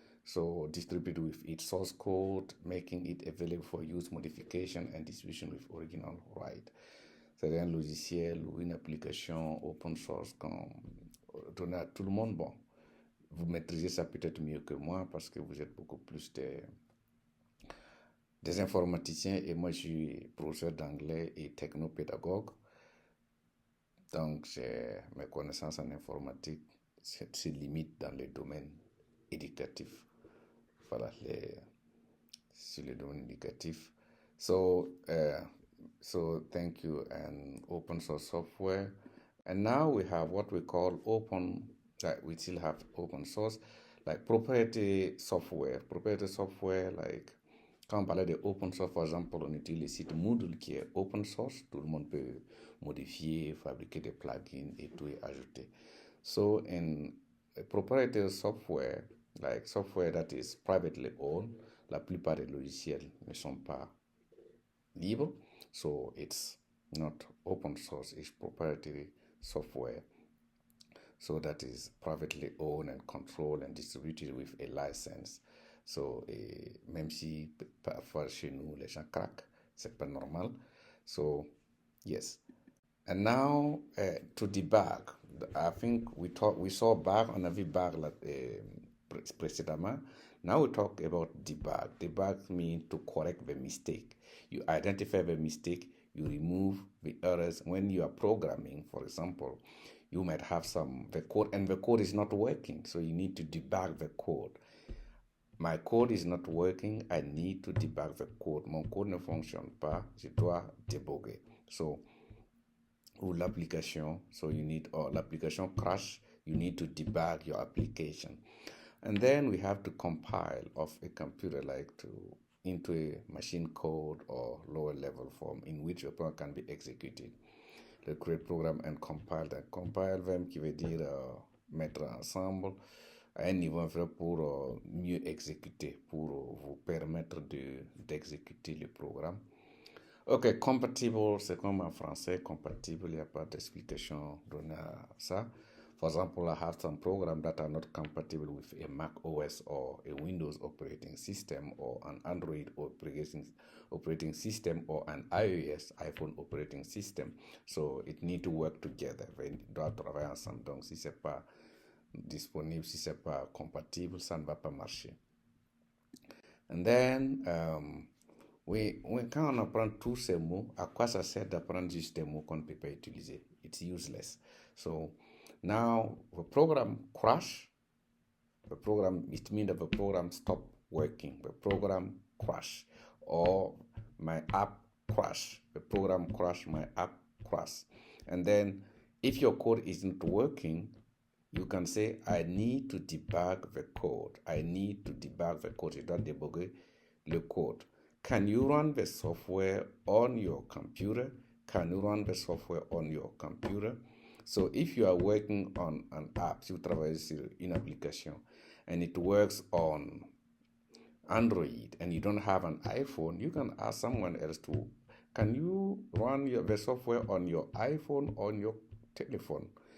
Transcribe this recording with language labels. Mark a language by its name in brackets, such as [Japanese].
[English] So distributed with its source code, making it available for use, modification and distribution with original right. [French] C'est un logiciel ou une application open source qu'on donne à tout le monde. Bon, vous maîtrisez ça peut-être mieux que moi parce que vous êtes beaucoup plus des informaticiens et moi je suis professeur d'anglais et technopédagogue. Donc, mes connaissances en informatique se limitent dans les domaines éducatifs. Voilà, sur les domaines éducatifs. [English] So thank you, and open source software. And now we have what we call we still have open source, like proprietary software. Proprietary software, like, [French] quand on parlait de open source, par exemple, on utilise le site Moodle qui est open source. Tout le monde peut modifier, fabriquer des plugins et tout et ajouter. [English] So in proprietary software, like software that is privately owned, [French] la plupart des logiciels ne sont pas libres. [English] So it's not open source, it's proprietary software. So that is privately owned and controlled and distributed with a license. [French] So, même si parfois chez nous les gens craquent, c'est pas normal. [English] So, yes. And now to debug, I think we saw bug, [French] on a vu bug précédemment. [English] Now we talk about debug. Debug means to correct the mistake. You identify the mistake, you remove the errors. When you are programming, for example, you might have the code, and the code is not working, so you need to debug the code. My code is not working, I need to debug the code. [French] Mon code ne fonctionne pas, je dois débugger. [English] So, ou l'application, so you need, or l'application crash, you need to debug your application. And then we have to compile of a computer into a machine code or lower level form in which a program can be executed. Le create program and compile that. Compile them [French] qui veut dire mettre ensemble à un niveau inférieur pour mieux exécuter, pour vous permettre d'exécuter le programme. Ok, compatible, c'est comme en français, compatible, il n'y a pas d'explication donnée à ça. [English] For example, I have some programs that are not compatible with a Mac OS or a Windows operating system or an Android operating system or an iOS iPhone operating system. So it need to work together. [French] Ils doivent travailler ensemble. Donc si c'est pas disponible, si c'est pas compatible, ça ne va pas marcher. [English] And then [French] quand on apprend tous ces mots, à quoi ça sert d'apprendre juste des mots qu'on ne peut pas utiliser? [English] It's useless. So now the program crash. It means that the program stop working. The program crash, or my app crash. The program crash, my app crash. And then if your code isn't working, you can say, I need to debug the code. I need to debug the code. [French] Je dois débugger le code. [English] Can you run the software on your computer? Can you run the software on your computer? So if you are working on an app, [French] si vous travaillez sur une application, [English] and it works on Android, and you don't have an iPhone, you can ask someone else to, can you run the software on your iPhone, on your telephone?